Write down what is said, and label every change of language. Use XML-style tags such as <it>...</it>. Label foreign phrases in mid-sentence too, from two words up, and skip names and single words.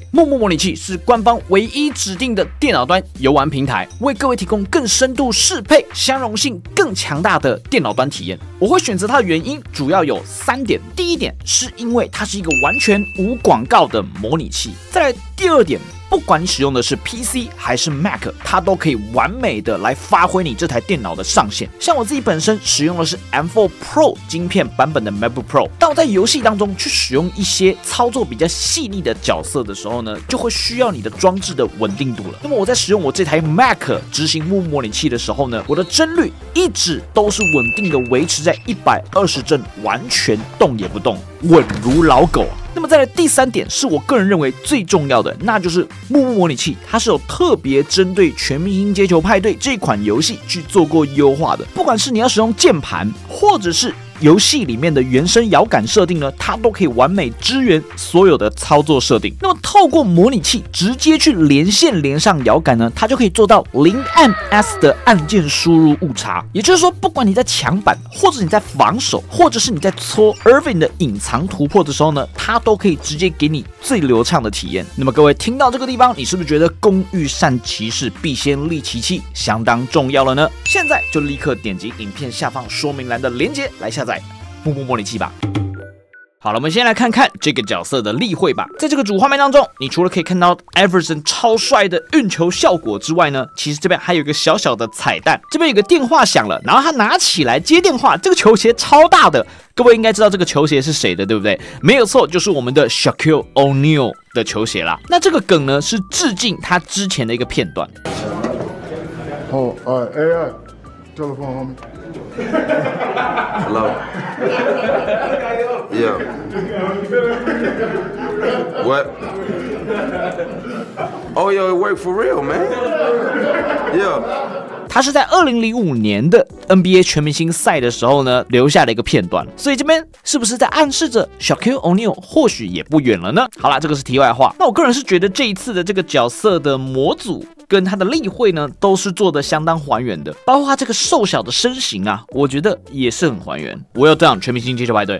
<zh>木木模擬器是官方唯一指定的電腦端遊玩平台，為各位提供更深度適配、相容性更強大的電腦端體驗。我會選擇它的原因主要有3點。第一點是因為它是一個完全無廣告的模擬器。再來第二點，不管你使用的是 PC 還是 Mac， 它都可以完美的來發揮你這台電腦的上限。像我自己本身使用的是 M4 Pro 晶片版本的 MacBook Pro， 当我在遊戲当中去使用一些操作比較細膩的角色的時候呢，就會需要你的裝置的穩定度了。那麼我在使用我這台 Mac 執行木木模擬器的時候呢，我的幀率一直都是穩定的維持在120幀，完全動也不動，穩如老狗啊。那麼再來第3點是我個人認為最重要的，那就是木木模擬器它是有特別針對全明星街球派對這款遊戲去做過優化的，不管是你要使用鍵盤或者是遊戲裡面的原生搖桿設定呢，它都可以完美支援所有的操作設定。那麼透過模擬器直接去連線連上搖桿呢，它就可以做到0按 S 的按鍵輸入誤差。也就是說，不管你在搶板，或者你在防守，或者是你在搓 Irving 的隱藏突破的時候呢，它都可以直接给你最流暢的體驗。那麼各位聽到這個地方，你是不是覺得工欲善其事，必先利其器相當重要了呢？現在就立刻點擊影片下方說明欄的連結來下載木木模擬器吧。好了，我們先來看看這個角色的例會吧。在這個主畫面當中，你除了可以看到 Iverson 超帥的運球效果之外呢，其實這邊還有一個小小的彩蛋。這邊有個電話響了，然後他拿起來接電話，這個球鞋超大的，各位應該知道這個球鞋是誰的，對不對？沒有錯，就是我們的 Shaquille O'Neal 的球鞋啦。那這個梗呢，是致敬他之前的一個片段。</zh> <en>Oh, AI, telephone homie. Hello. Yeah. What? Oh, yo, it worked for real, man. Yeah.</en> <zh>他是在2005年的 NBA 全明星賽的時候呢留下的一個片段，所以這邊是不是在暗示着 Shaquille O'Neal 或許也不遠了呢？好啦，這個是題外話。那我個人是覺得這一次的這個角色的模組跟他的例會呢都是做的相當還原的，包括他這個瘦小的身形啊，我覺得也是很還原。</zh> <en>Well done，</en> <zh>全明星街球派對。</zh>